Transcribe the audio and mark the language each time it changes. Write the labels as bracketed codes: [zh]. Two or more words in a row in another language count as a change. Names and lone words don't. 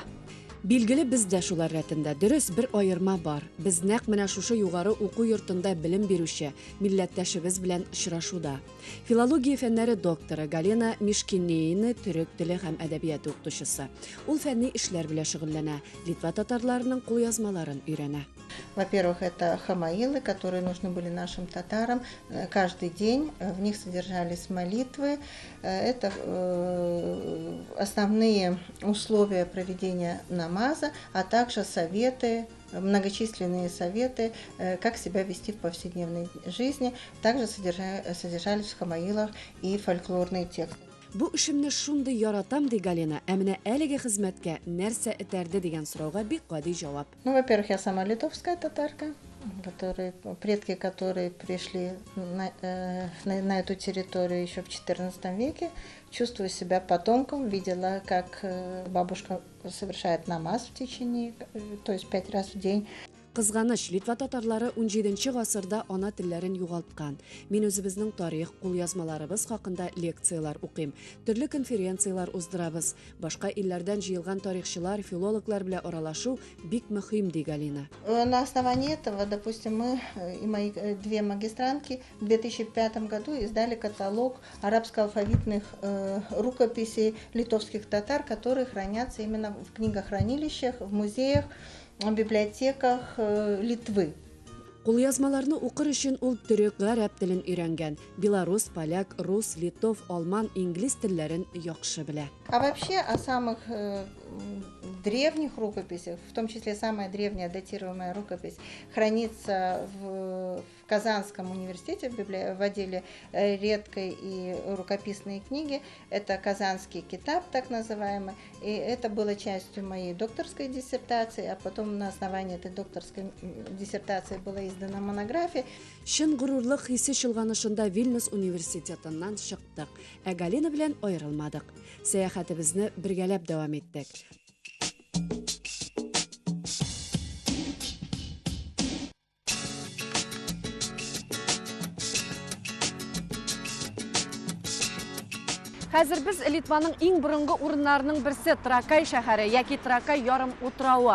[tt] Билгеле бездә шулар рәтендә дөрес бер аерма бар. Без нәкъ менә шушы югары уку йортында белем бирүче милләттәшебез белән очрашуда. Филология фәннәре докторы Галина Мишкинеина төрек теле һәм әдәбият укытучысы. Ул фәнни эшләр белән шөгыльләнә, Литва татарларының кулъязмаларын өйрәнә. [ru] Во-первых, это хамаилы, которые нужны были нашим татарам. Каждый день в них содержались молитвы. Это основные условия проведения намаза, а также советы, многочисленные советы, как себя вести в повседневной жизни. Также содержались в хамаилах и фольклорные тексты. [tt] Бу эшемне шундый яратам ди Галина, ә менә әлеге хезмәткә нәрсә этәрде дигән сорауга бик гади җавап. [ru] Ну, во-первых, я сама литовская татарка, предки, которые пришли на эту территорию еще в XIV веке. Чувствую себя потомком, видела, как бабушка совершает намаз в течение, то есть 5 раз в день. [tt] Кызганыч, Литва татарлары 17 гасырда ана телләрен югалткан. Мин үзебезнең тарих, кулъязмаларыбыз хакында лекциялар укыйм. Төрле конференциялар уздырабыз. Башка илләрдән җыелган тарихчылар, филологлар белән аралашу бик мөһим ди Галина. [ru] На основании этого, допустим, мы и мои 2 магистрантки в 2005 году издали каталог арабско-алфавитных рукописей литовских татар, которые хранятся именно в книгохранилищах, в музеях, в библиотеках Литвы. [tt] Кулъязмаларны укыр өчен ул төрек, гарәп телен өйрәнгән. Белорус, поляк, рус, литов, алман, инглиз телләрен яхшы белә. [ru] А вообще о самых древних рукописях, в том числе самая древняя датируемая рукопись, хранится в Казанском университете в отделе редкой и рукописные книги. Это Казанский китаб, так называемый. И это было частью моей докторской диссертации, а потом на основании этой докторской диссертации была издана монография. [tt] Шын горурлык хисе чолганышында Вильнюс университетыннан чыктык. Ә Галина белән аерылмадык. Сәяхәтебезне бергәләп дәвам иттек. Хәзер без Литваның иң борынгы урыннарының берсе Тракай шәһәре яки Тракай ярым утрауы.